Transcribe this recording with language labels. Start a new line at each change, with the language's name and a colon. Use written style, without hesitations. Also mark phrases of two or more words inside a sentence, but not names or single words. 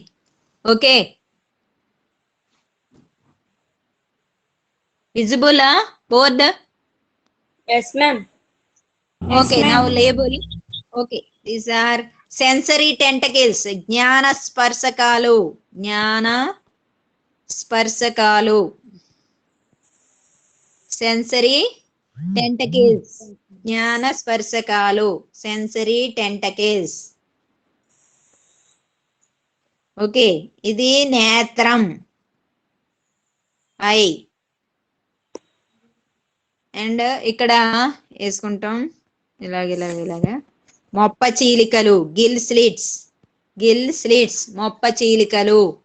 English: Okay. Visible board? Yes, ma'am. Okay, now label. Okay, these are sensory tentacles.
Telugu: జ్ఞాన స్పర్శకాలు. జ్ఞాన స్పర్శకాలు.
English: Sensory tentacles.
Telugu: జ్ఞాన స్పర్శకాలు.
English: Sensory tentacles.
Telugu: Okay, ఇది నేత్రం, ఐ. అండ్ ఇక్కడ వేసుకుంటాం ఇలాగా మొప్ప చీలికలు,
English: gill slits,
Telugu: మొప్ప చీలికలు.